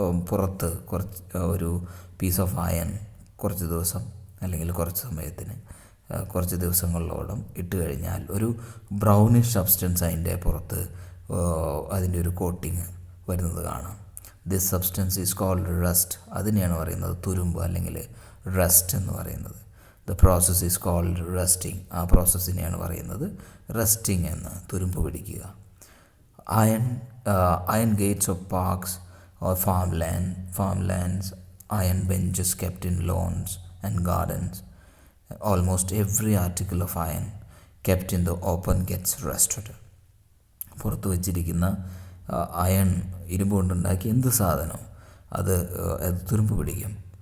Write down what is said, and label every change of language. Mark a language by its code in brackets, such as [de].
[ml] പുറത്ത് ഒരു piece of iron കുറച്ച് ദിവസം അല്ലെങ്കിൽ കുറച്ച് സമയത്തിന് കുറച്ച് ദിവസങ്ങളിലോളം ഇട്ട് കഴിഞ്ഞാൽ ഒരു ബ്രൗണിഷ് സബ്സ്റ്റൻസ് അതിൻ്റെ പുറത്ത് അതിൻ്റെ ഒരു കോട്ടിങ് വരുന്നത് കാണാം. [en] This substance is called rust. [ml] അതിനെയാണ് പറയുന്നത് തുരുമ്പ് അല്ലെങ്കിൽ റസ്റ്റ് എന്ന് പറയുന്നത്. [en] The process is called rusting. [ml] ആ പ്രോസസ്സിനെയാണ് പറയുന്നത് റസ്റ്റിംഗ് എന്ന്, തുരുമ്പ് പിടിക്കുക. [en] Iron gates of parks or farmlands, iron benches kept in lawns and gardens. Almost every article of iron kept in the open gets rusted. [ml] പുറത്ത് വച്ചിരിക്കുന്ന iron, ഇരുമ്പ് കൊണ്ടുണ്ടാക്കിയ എന്ത് സാധനം അത് തുരുമ്പ് പിടിക്കും.